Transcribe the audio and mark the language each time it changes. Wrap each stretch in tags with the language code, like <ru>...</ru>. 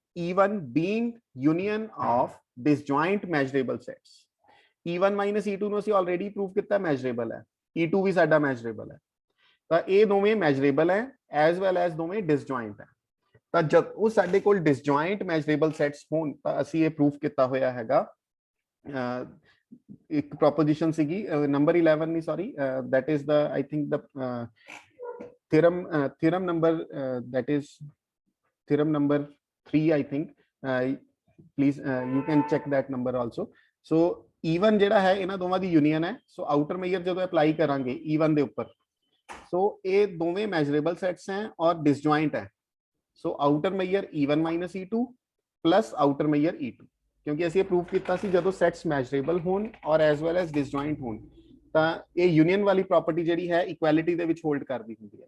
<en>E1 being union of disjoint measurable sets.</en> <pa>E1 minus E2 ਨੂੰ ਅਸੀਂ already prove ਕੀਤਾ ਮੈਜਰੇਬਲ ਹੈ, E2 ਵੀ ਸਾਡਾ ਮੈਜਰੇਬਲ ਹੈ, ਤਾਂ ਇਹ ਦੋਵੇਂ ਮੈਜਰੇਬਲ ਹੈ ਐਜ਼ ਵੈਲ ਐਜ਼ ਦੋਵੇਂ ਡਿਸਜੁਆਇੰਟ ਹੈ। ਤਾਂ ਜਦ ਉਹ ਸਾਡੇ ਕੋਲ ਡਿਸਜੁਆਇੰਟ ਮੈਜਰੇਬਲ ਸੈਟਸ ਹੋਣ ਤਾਂ ਅਸੀਂ ਇਹ ਪ੍ਰੂਫ ਕੀਤਾ ਹੋਇਆ ਹੈਗਾ। ਇੱਕ ਪ੍ਰੋਪੋਜੀਸ਼ਨ ਸੀਗੀ ਨੰਬਰ 11 ਨਹੀਂ sorry,</pa> <en>that is the I think the theorem number that is theorem number 3 I think, please you can check that number also.</en> <pa>So E1 ਜਿਹੜਾ ਹੈ ਇਹਨਾਂ ਦੋਵਾਂ ਦੀ ਯੂਨੀਅਨ ਹੈ, ਸੋ ਆਊਟਰ ਮੇਜਰ ਜਦੋਂ ਅਪਲਾਈ ਕਰਾਂਗੇ E1 ਦੇ ਉੱਪਰ, ਸੋ ਇਹ ਦੋਵੇਂ ਮੈਜਰੇਬਲ ਸੈਟਸ ਹੈ ਔਰ ਡਿਸਜੁਆਇੰਟ ਹੈ। ਸੋ outer major E1 minus E2 plus outer major E2, ਕਿਉਂਕਿ ਅਸੀਂ ਇਹ ਪ੍ਰੂਵ ਕੀਤਾ ਸੀ ਜਦੋਂ ਸੈਟਸ ਮੈਜਰੇਬਲ ਹੋਣ ਔਰ ਐਜ਼ ਵੈਲ ਐਜ਼ ਡਿਸਜੁਆਇੰਟ ਹੋਣ ਤਾਂ ਇਹ ਯੂਨੀਅਨ ਵਾਲੀ ਪ੍ਰੋਪਰਟੀ ਜਿਹੜੀ ਹੈ ਇਕੁਐਲਿਟੀ ਦੇ ਵਿੱਚ ਹੋਲਡ ਕਰਦੀ ਹੁੰਦੀ ਹੈ।</pa>